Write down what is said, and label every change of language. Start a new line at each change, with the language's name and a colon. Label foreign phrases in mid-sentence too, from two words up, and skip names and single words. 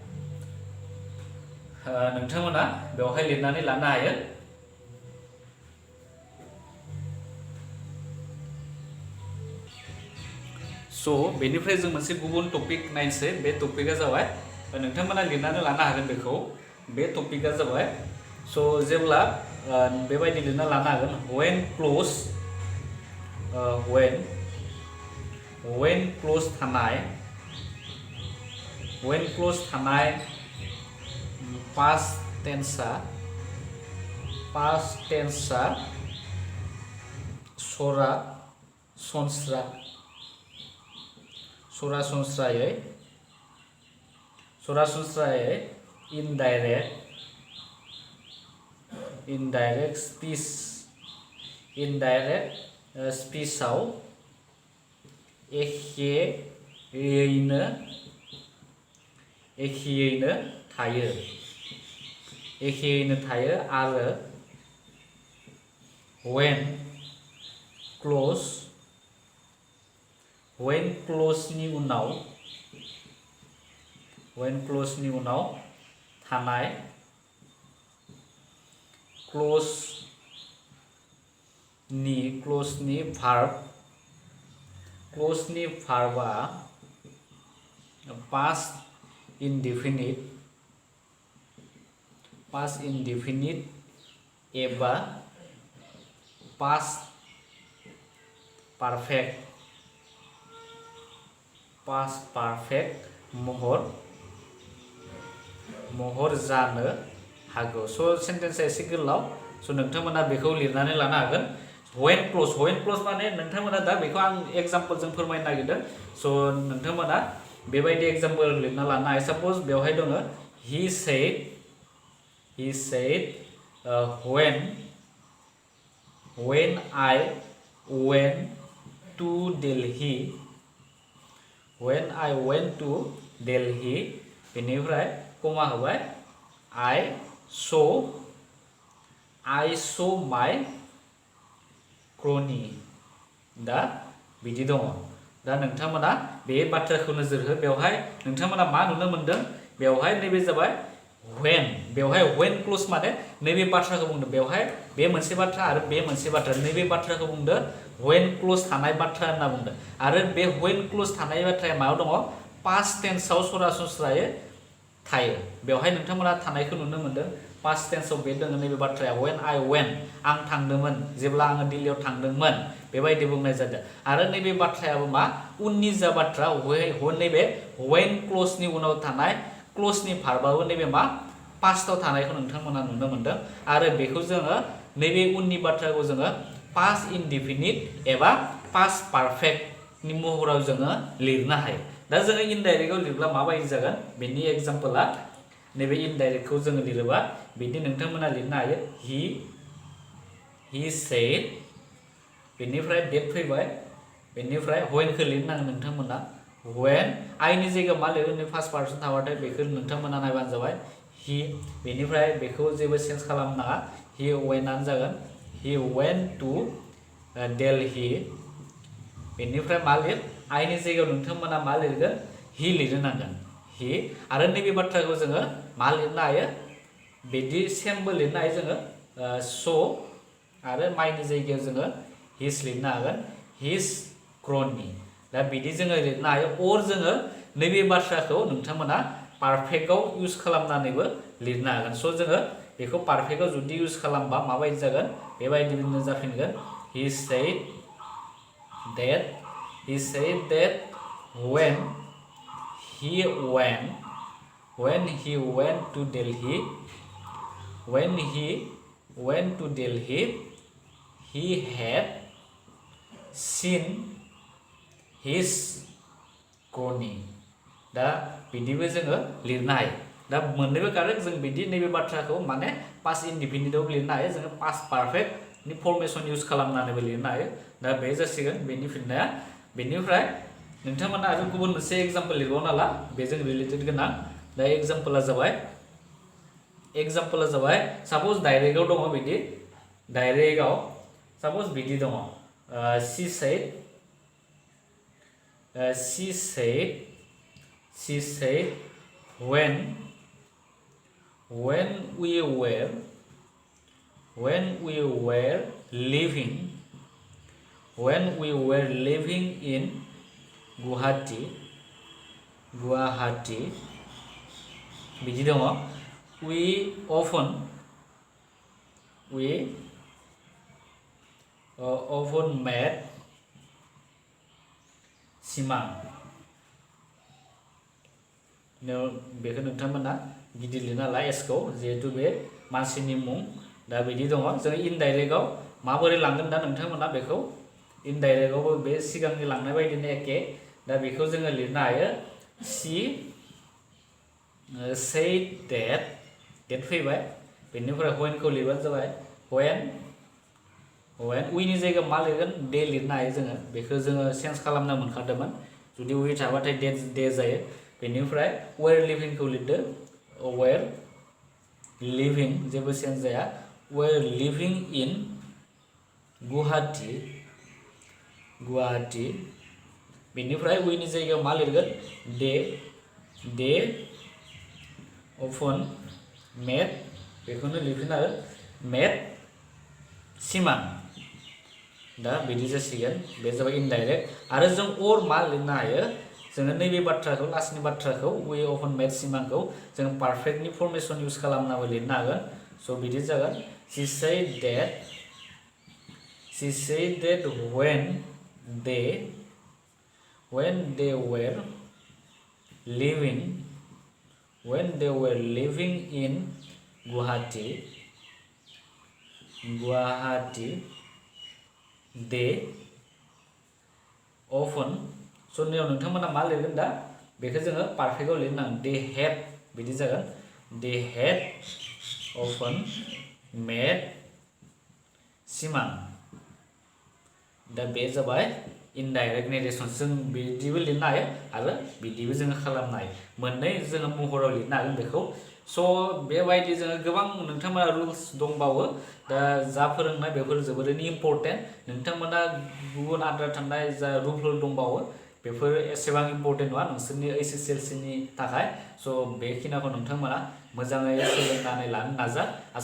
Bodo: नोंथांमोना बेवहाय लिरनानै लानो हायो स' बेनिफ्राय जों मोनसे गुबुन टपिक नायनोसै बे टपिकआ जाबाय नोंथांमोना लिरनानै लानो हागोन बेखौ बे टपिकआ जाबाय स' जेब्ला बेबायदि लिरना लानो हागोन
English: when close थानाय past tenseआ सरासनस्रायै indirect speechआव
Bodo: एखेयैनो थायो आरो
English: when closeनि
Bodo: उनाव थानाय closeनि
English: verbआ past indefinite
Bodo: एबा
English: past perfect
Bodo: महर जानो हागौ स' सेन्टेन्सआ एसे गोलाव स' नोंथांमोना बेखौ लिरनानै लानो हागोन
English: when close
Bodo: माने नोंथांमोना दा बेखौ आं एग्जाम्पलजों फोरमायनो नागिरदों स' नोंथांमोना बेबायदि एग्जाम्पल लिरना लानो हायो साप'ज बेवहाय दङ
English: he said when I went to Delhi
Bodo: बेनिफ्राय कमा होबाय I
English: saw my crony
Bodo: दा बिदि दङ दा नोंथांमोना बे बाथ्राखौ नोजोर हो बेवहाय नोंथांमोना मा नुनो मोनदों बेवहाय नैबे जाबाय when बेवहाय
English: when clause
Bodo: माने नैबे बाथ्राखौ बुंदों बेवहाय बे मोनसे बाथ्रा आरो बे मोनसे बाथ्रा नैबे बाथ्राखौ बुंदों
English: when clause
Bodo: थानाय बाथ्रा होनना बुंदों आरो बे when क्लज थानाय बाथ्राया मायाव दङ
English: past tense आव
Bodo: सरासनस्रायै थायो बेवहाय नोंथांमोना थानायखौ नुनो मोनदों
English: past tense आव
Bodo: बे दङ नैबे बाथ्राया
English: when I went
Bodo: आं थांदोंमोन जेब्ला आङो दिल्लीयाव थांदोंमोन बेबायदि बुंनाय जादों आरो नैबे बाथ्रायाबो मा उननि जा बाथ्रा नैबे
English: when clause
Bodo: उनाव थानाय
English: clause verb
Bodo: नैबे मा पास्टआव थानायखौ नोंथांमोना नुनो मोनदों आरो बेखौ जोङो नैबे उननि बाथ्राखौ जोङो
English: past indefinite
Bodo: एबा
English: past perfect
Bodo: महराव जोङो लिरनो हायो दा जोङो इनडाइरेक्टआव लिरब्ला माबायदि जागोन बेनि एग्जाम्पला नैबे इनडाइरेक्टखौ जोङो लिरोबा बिदि नोंथांमोना लिरनो हायो
English: he said
Bodo: बेनिफ्राय डेट फैबाय बेनिफ्राय whenखौ लिरनांगोन नोंथांमोना when आइनि जायगायाव मा लिरगोन
English: first person
Bodo: थाबाथाय बेखौ नोंथांमोना नायबानो जाबाय he बेनिफ्राय बेखौ जेबो चेन्ज खालामनाङा
English: he went
Bodo: आनो जागोन
English: he went to Delhi
Bodo: बेनिफ्राय मा लिर आइनि जायगायाव नोंथांमोना मा लिरगोन he लिरनांगोन he आरो नैबे बाथ्राखौ जोङो मा लिरनो हायो बिदि सेमबो लिरनो हायो जोङो so आरो माइनि जायगायाव जोङो his लिरनो हागोन
English: his crony
Bodo: दा बिदि जोङो लिरनो हायो or जोङो नैबे बाथ्राखौ नोंथांमोना
English: perfect use
Bodo: खालामनानैबो लिरनो हागोन स' जोङो बेखौ पारफेक्टआव जुदि इउज खालामबा माबायदि जागोन बेबायदिनो जाफिनगोन
English: he said that when he went to Delhi he had seen his crony
Bodo: दा बिदिबो जोङो लिरनो हायो दा मोननैबो कारेक्ट जों बिदि नैबे बाथ्राखौ माने
English: past indefinite
Bodo: लिरनो हायो जोङो
English: past perfect formation use
Bodo: खालामनानैबो लिरनो हायो दा बे जासिगोन बेनि फिननाया बेनिफ्राय नोंथांमोना आरो गुबुन मोनसे एग्जाम्पल लिरबाव नाला बेजों रिलेटेड गोनां दा एग्जाम्पला जाबाय साप'ज डाइरेक्टआव दङ बिदि डाइरेक्टआव साप'ज बिदि दङ
English: she said when we were living in Guwahati
Bodo: बिदि दङ
English: we often met
Bodo: सिमां बेखौ नोंथांमोना गिदिर लिरना ला एसखौ जिहेतु बे मानसिनि मुं दा बिदि दङ जों इनडाइरेक्टआव माबोरै लांगोन दा नोंथांमोना बेखौ इनडाइरेक्टआवबो बे सिगांनि लांनाय बायदिनो एखे दा बेखौ जोङो लिरनो हायो she
English: said that
Bodo: डेट फैबाय बेनिफ्राय whenखौ लिरबानो जाबाय when weनि जायगायाव मा लिरगोन डे लिरनो हायो जोङो बेखौ जोङो चेन्ज खालामनो मोनखादोंमोन जुदि we थाबाथाय डे जायो बेनिफ्राय
English: were livingखौ
Bodo: लिरदो
English: were living
Bodo: जेबो चेन्ज जाया
English: were living in
Bodo: गुवाहाटी बेनिफ्राय weनि जायगायाव मा लिरगोन
English: they often met
Bodo: बेखौनो लिरफिन आरो met सिमां दा बिदि जासिगोन बे जाबाय इनडाइरेक्ट आरो जों or मा लिरनो हायो जोङो नैबे बाथ्राखौ लास्टनि बाथ्राखौ
English: we often met
Bodo: सिमांखौ जों
English: perfect formation use
Bodo: खालामनाबो लिरनो हागोन स' बिदि जागोन
English: she said that when they were living in Guwahati they
Bodo: often स' नैयाव नोंथांमोना मा लिरगोन दा बेखौ जोङो पारफेक्टआव लिरनांगोन
English: they had
Bodo: बिदि जागोन
English: they had often met
Bodo: सिमां दा बे जाबाय
English: indirect narration
Bodo: जों बिदिबो लिरनो हायो आरो बिदिबो जोङो खालामनो हायो मोननै जोङो महराव लिरनो हागोन बेखौ स' बेबायदि जोङो गोबां नोंथांमोना रुल्स दंबावो दा जा फोरोंनाय बेफोर जोबोरैनो इम्परटेन्ट नोंथांमोना गुबुन आद्रा थानाय जा रुलफोर दंबावो बेफोर एसेबां इम्परटेन्ट नङा नोंसोरनि HSLCनि थाखाय स' बेखिनिखौ नोंथांमोना मोजाङै सोलोंनानै लानो नाजा आसा